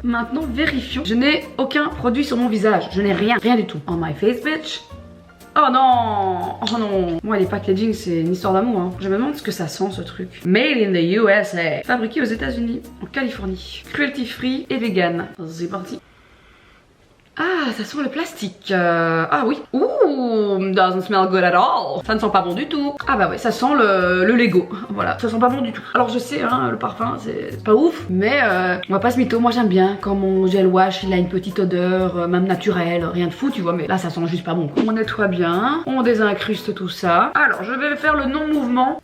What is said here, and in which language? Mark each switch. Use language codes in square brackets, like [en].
[fr] Maintenant vérifions, je n'ai aucun produit sur mon visage, je n'ai rien du tout. [en] On my face bitch. [fr] Oh non, oh non. Moi les packaging c'est une histoire d'amour, hein. Je me demande ce que ça sent ce truc. [en] Made in the USA, [fr] fabriqué aux États-Unis, en Californie, cruelty free et vegan. C'est parti. Ah, ça sent le plastique. Ah oui. [en] Ouh, doesn't smell good at all. [fr] Ça ne sent pas bon du tout. Ah bah ouais, ça sent le Lego. Voilà, ça sent pas bon du tout. Alors je sais, hein, le parfum c'est pas ouf, mais on va pas se mytho. Moi j'aime bien quand mon gel wash il a une petite odeur, même naturelle, rien de fou, tu vois. Mais là ça sent juste pas bon. On nettoie bien, on désincruste tout ça. Alors je vais faire le non-mouvement.